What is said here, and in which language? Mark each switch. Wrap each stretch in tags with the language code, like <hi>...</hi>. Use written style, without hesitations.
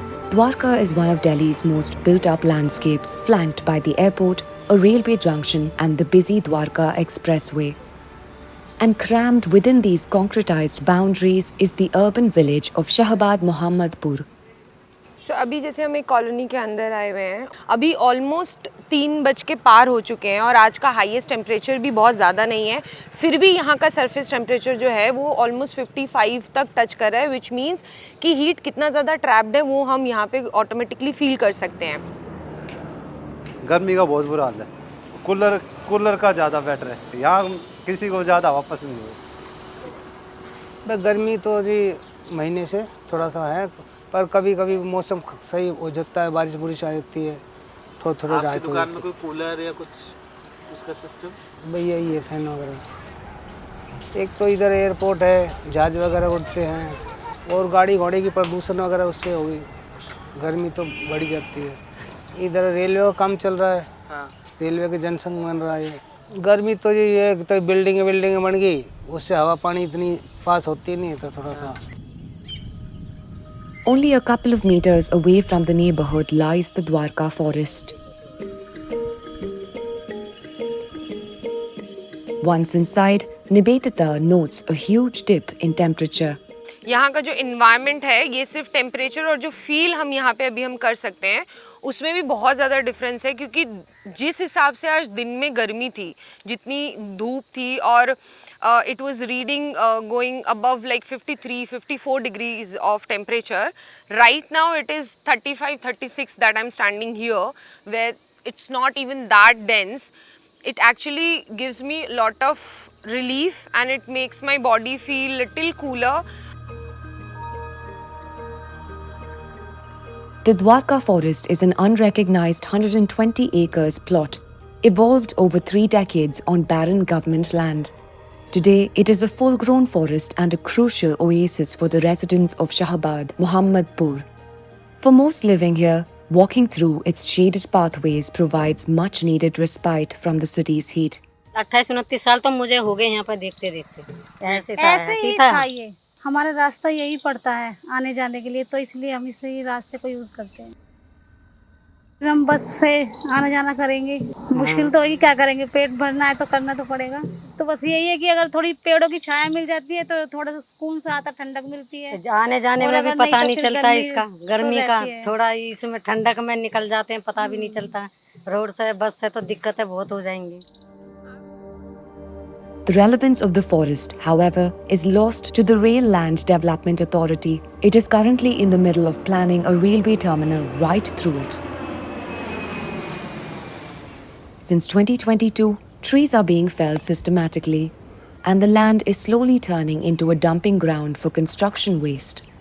<en>Dwarka is one of Delhi's most built-up landscapes, flanked by the airport, a railway junction and the busy Dwarka expressway. And crammed within these concretized boundaries is the urban village of Shahbad Mohammadpur.</en> <hi>So अभी जैसे हम एक colony के अंदर आए हुए हैं, अभी ऑलमोस्ट 3 बज के पार हो चुके हैं और आज का हाईएस्ट टेम्परेचर भी बहुत ज़्यादा नहीं है, फिर भी यहाँ का सरफेस टेम्परेचर जो है वो ऑलमोस्ट 55 तक टच कर रहा है,</hi> <en>which means</en> <hi>कि हीट कितना ज़्यादा ट्रैप्ड है वो हम यहाँ पे ऑटोमेटिकली फील कर सकते हैं. गर्मी का बहुत बुरा हाल है. कूलर का ज़्यादा बेटर है. यहाँ किसी को ज़्यादा हवा पसंद नहीं है. गर्मी तो जी महीने से थोड़ा सा है, पर कभी कभी मौसम सही हो जाता है, बारिश बुरिश आ जाती है, थोड़ी राहत हो जाती है. दुकान में कोई कूलर या कुछ उसका सिस्टम? भैया ये फैन वगैरह. एक तो इधर एयरपोर्ट है, जहाज वगैरह उड़ते हैं और गाड़ी घोड़े की प्रदूषण वगैरह उससे होगी, गर्मी तो बढ़ जाती है. इधर रेलवे का काम चल रहा है. हाँ. रेलवे के जनसंघ बन रहा है. गर्मी तो ये तो बिल्डिंग बन गई, उससे हवा पानी इतनी पास होती नहीं है, तो थोड़ा सा.</hi> <en>Only a couple of meters away from the neighborhood lies the Dwarka forest. Once inside, Nibedita notes a huge dip in temperature.</en> <hi>यहाँ का जो environment है, ये सिर्फ temperature और जो feel हम यहाँ पे अभी हम कर सकते हैं, उसमें भी बहुत ज़्यादा डिफरेंस है, क्योंकि जिस हिसाब से आज दिन में गर्मी थी, जितनी धूप थी और</hi> <en>it was reading going above like 53-54 degrees of temperature. Right now it is 35-36 that I'm standing here, where it's not even that dense. It actually gives me a lot of relief and it makes my body feel little cooler. The Dwarka forest is an unrecognized 120 acres plot, evolved over 3 decades on barren government land. Today, it is a full-grown forest and a crucial oasis for the residents of Shahbad Mohammadpur. For most living here, walking through its shaded pathways provides much-needed respite from the city's heat.</en> <hi>28-29 साल तो मुझे हो गए यहाँ पर देखते ऐसे ही था ये. हमारा रास्ता यही पड़ता है आने जाने के लिए, तो इसलिए हम इसी रास्ते को यूज करते हैं. हम बस से आना जाना करेंगे, मुश्किल तो होगी, क्या करेंगे, पेट भरना है तो करना तो पड़ेगा. तो बस यही है कि अगर थोड़ी पेड़ों की छाया मिल जाती है तो थोड़ा सा सुकून सा आता, ठंडक मिलती है. आने जाने में भी पता नहीं चलता है इसका, गर्मी का थोड़ा इसमें ठंडक में निकल जाते हैं, पता भी नहीं चलता. रोड से बस से तो दिक्कतें बहुत हो जाएंगी.</hi> <en>The relevance of the forest, however, is lost to the Rail Land Development Authority. It is currently in the middle of planning a railway terminal right through it. Since 2022, trees are being felled systematically, and the land is slowly turning into a dumping ground for construction waste.</en>